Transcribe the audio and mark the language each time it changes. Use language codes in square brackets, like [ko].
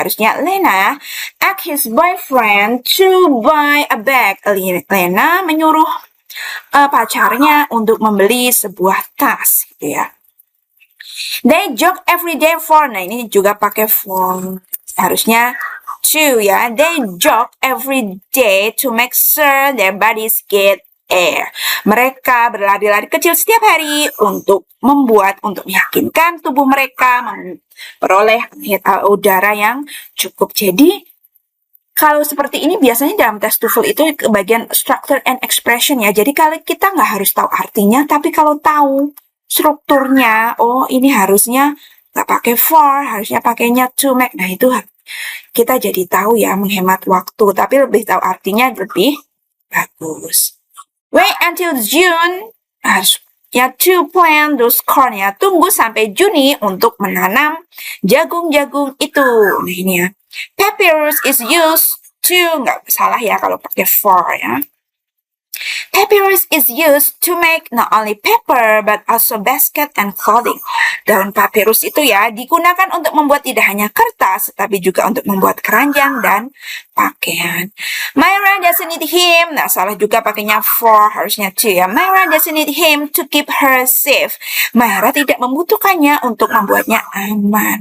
[en] Harusnya Lena asks his boyfriend to buy a bag. [id] Lena menyuruh pacarnya untuk membeli sebuah tas, gitu ya. [en] They jog every day for. [id] Nah, ini juga pakai for. Harusnya to ya. [en] They jog every day to make sure their bodies get air. [id] Mereka berlari-lari kecil setiap hari untuk meyakinkan tubuh mereka memperoleh udara yang cukup. Jadi, kalau seperti ini biasanya dalam tes TOEFL itu ke bagian structure and expression ya. Jadi kalau kita nggak harus tahu artinya, tapi kalau tahu strukturnya, oh ini harusnya nggak pakai for, harusnya pakainya to make. Nah itu kita jadi tahu ya, menghemat waktu. Tapi lebih tahu artinya lebih bagus. [en] Wait until June. Ya, to plant those corn ya. [id] Tunggu sampai Juni untuk menanam jagung-jagung itu. Nah, ini ya. [en] Papyrus is used to, [id] nggak salah ya kalau pakai for ya. [en] Papyrus is used to make not only paper but also basket and clothing. [id] Daun papyrus itu ya digunakan untuk membuat tidak hanya kertas tapi juga untuk membuat keranjang dan pakaian. [en] Myra doesn't need him. [id] Nah, salah juga pakainya for, harusnya to ya. [en] Myra doesn't need him to keep her safe. [id] Myra tidak membutuhkannya untuk membuatnya aman.